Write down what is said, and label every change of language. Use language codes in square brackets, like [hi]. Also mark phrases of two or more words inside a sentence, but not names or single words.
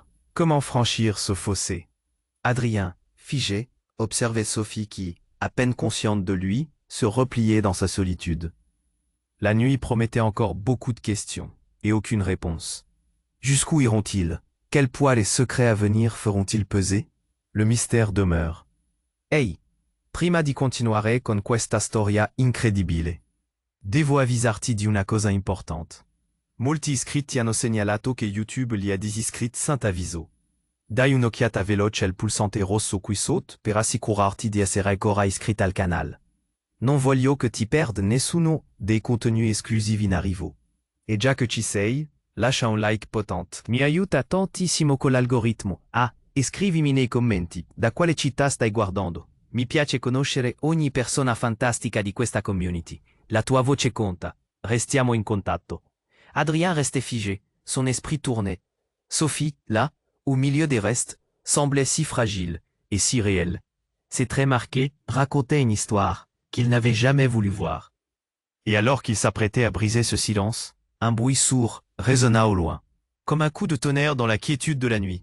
[fr] Comment franchir ce fossé? Adrien, figé, observait Sophie qui, à peine consciente de lui, se repliait dans sa solitude. La nuit promettait encore beaucoup de questions, et aucune réponse. Jusqu'où iront-ils? Quel poids les secrets à venir feront-ils peser? Le mystère demeure. [it] Ehi, prima di continuare con questa storia incredibile. Devo avvisarti di una cosa importante. Molti iscritti hanno segnalato che YouTube li ha disiscritti senza avviso. Dai un'occhiata veloce al pulsante rosso qui sotto per assicurarti di essere ancora iscritto al canale. Non voglio che ti perda nessuno dei contenuti esclusivi in arrivo. E già che ci sei, lascia un like potente. Mi aiuta tantissimo con l'algoritmo. E scrivimi nei commenti da quale città stai guardando. Mi piace conoscere ogni persona fantastica di questa community. La tua voce conta. Restiamo in contatto. [fr] Adrien restait figé, son esprit tournait. Sophie, là, au milieu des restes, semblait si fragile et si réelle. Ses traits marqués racontaient une histoire qu'il n'avait jamais voulu voir. Et alors qu'il s'apprêtait à briser ce silence, un bruit sourd résonna au loin, comme un coup de tonnerre dans la quiétude de la nuit.